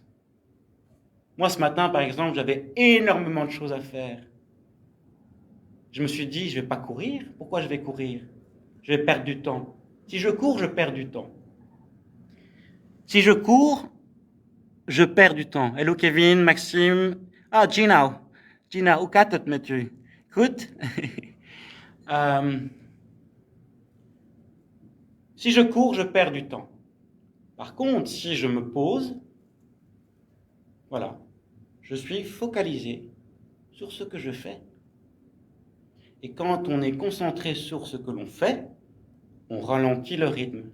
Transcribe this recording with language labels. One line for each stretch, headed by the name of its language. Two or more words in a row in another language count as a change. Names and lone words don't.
French: Moi, ce matin, par exemple, j'avais énormément de choses à faire. Je me suis dit, je ne vais pas courir. Pourquoi je vais courir? Je vais perdre du temps. Si je cours, je perds du temps. Si je cours, je perds du temps. Hello Kevin, Maxime. Ah, Gina. Gina,
Dutch: hoe gaat het met u? Goed?
French: Si je cours, je perds du temps. Par contre, si je me pose, voilà, je suis focalisé sur ce que je fais. Et quand on est concentré sur ce que l'on fait, on ralentit le rythme.